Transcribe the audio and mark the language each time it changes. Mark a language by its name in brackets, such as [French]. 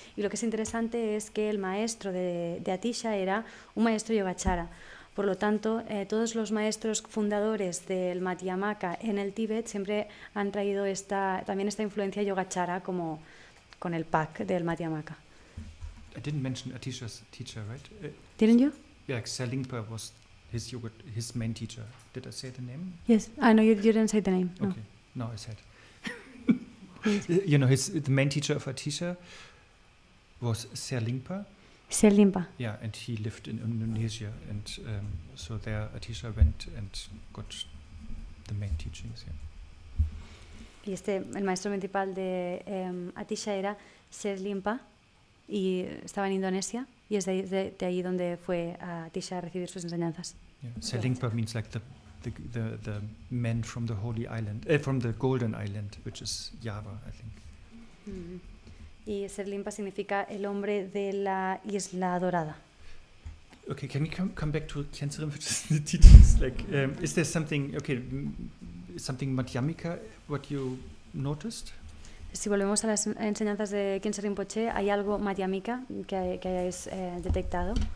[Spanish] Y lo que es interesante es que el maestro de Atisha era un maestro Yogacara. Por lo tanto, todos los maestros fundadores del Madhyamaka en el Tíbet siempre han traído también esta influencia Yogacara como con el pack del Madhyamaka. [English] I didn't mention Atisha's teacher, right? [Spanish] ¿Tienen yo? [English] Yeah, like Selingpa was his main teacher. Did I say the name? Yes. No, you didn't say the name. No. Okay. No, I said. You know, the main teacher of Atisha was Selingpa. Selingpa. Yeah, and he lived in Indonesia, and so there Atisha went and got the main teachings. Yeah. [Spanish] Y el maestro principal de Atisha era Selingpa y estaba en Indonesia y es de ahí donde fue a Atisha a recibir sus enseñanzas. [English] Yeah. Selingpa means like the men from the holy island, from the golden island, which is Java, I think. Mm-hmm. [Spanish] Y Selingpa significa el hombre de la isla dorada. [English] Okay, can we come back to Khyentse Rinpoche's teachings? Like, is there something, something Madhyamika, what you noticed? [Spanish] Si volvemos a las enseñanzas de Khyentse Rinpoche, ¿hay algo Madhyamika que hayáis detectado?